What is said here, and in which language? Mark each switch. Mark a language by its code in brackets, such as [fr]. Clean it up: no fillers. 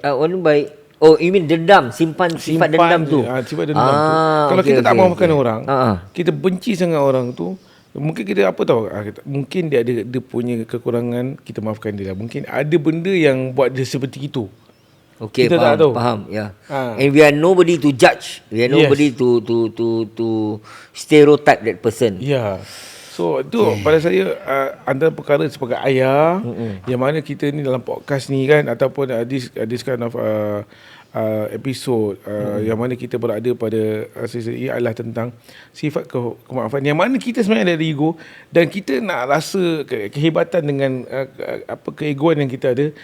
[ms] Orang baik. [en] Oh, you mean [ms] dendam, simpan sifat dendam tu. Sifat dendam tu. Kalau kita tak maafkan orang, kita benci sangat orang tu, mungkin kita apa tahu, mungkin dia punya kekurangan, kita maafkan dia lah. Mungkin ada benda yang buat dia seperti itu. Kita tak tahu. Faham. [en] And we are nobody to judge. We are nobody to stereotype that person. [ms] So itu pada saya antara perkara sebagai ayah, yang mana kita ni dalam podcast ni kan, ataupun [en] this kind of episode [ms] yang mana kita berada pada sesi ini adalah tentang sifat kemaafan, yang mana kita sebenarnya ada ego dan kita nak rasa kehebatan dengan keegoan yang kita ada.